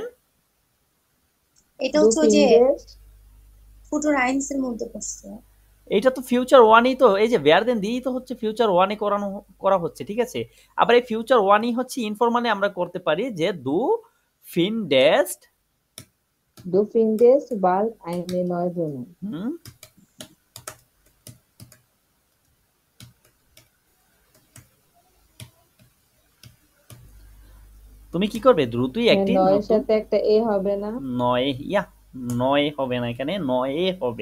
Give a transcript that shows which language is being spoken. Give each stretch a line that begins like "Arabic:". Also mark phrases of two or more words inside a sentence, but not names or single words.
Bangla: এটা
German: du
Bangla: হচ্ছে ওই যে
German: findest Futur eins
Bangla: মধ্যে পড়ছে। এটা তো
English: future one
Bangla: তো, এই যে ভ্যার দেন দিয়েই তো হচ্ছে ফিউচার ওয়ানে করা হচ্ছে, ঠিক আছে? আবার এই
English: future one
Bangla: হচ্ছে ইনফরমালে আমরা করতে পারি যে
German: du findest du findest bald eine neue Wohnung.
Bangla: হুম তুমি কি করবে? দ্রুতই হ্যাঁ একটি নয়ের নতুন সাথে একটা এ হবে না নয় নয় হবে না, এখানে নয়ে হবে।